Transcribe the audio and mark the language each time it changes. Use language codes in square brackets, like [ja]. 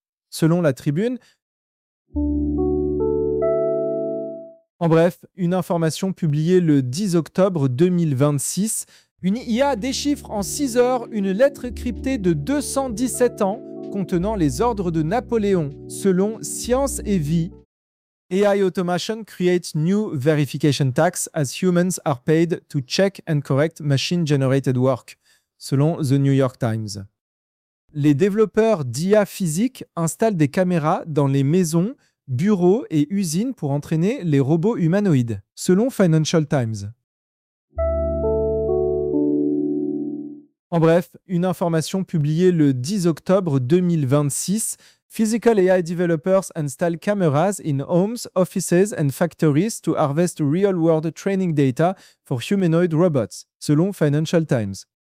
[fr] Selon la Tribune, en bref, une information publiée le 10 octobre 2026. Une IA déchiffre en 6 heures une lettre cryptée de 217 ans contenant les ordres de Napoléon, selon Science et Vie. [en] AI automation creates new verification tasks as humans are paid to check and correct machine-generated work, selon The New York Times. [fr] Les développeurs d'IA physique installent des caméras dans les maisons, bureaux et usines pour entraîner les robots humanoïdes, selon Financial Times. En bref, une information publiée le 10 octobre 2026, [en] Physical AI developers install cameras in homes, offices and factories to harvest real-world training data for humanoid robots, selon Financial Times.